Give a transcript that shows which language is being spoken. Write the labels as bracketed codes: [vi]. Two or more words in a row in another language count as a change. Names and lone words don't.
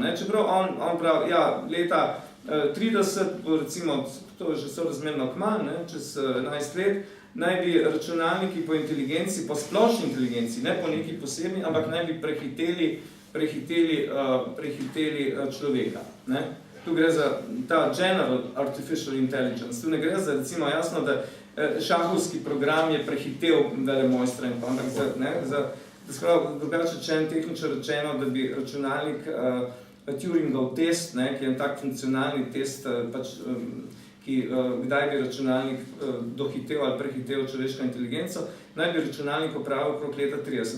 [sl] Čeprav on pravi, ja, leta 30, recimo, to je že sorazmerno kmalu, čez 11 let, naj bi računalniki po inteligenci, po splošni inteligenci, ne po neki posebni, ampak naj bi prehiteli človeka. Ne? Tu gre za ta [en] general artificial intelligence. [sl] Tu ne gre za, recimo, jasno, da šahovski program je prehitel velemojstra in pa, ampak drugače tehnično rečeno, da bi računalnik Turingov test, ne, ki je tak funkcionalni test, kdaj bi računalnik dohitel ali prehitel človeško inteligenco, naj bi računalnik opravil okrog leta 30.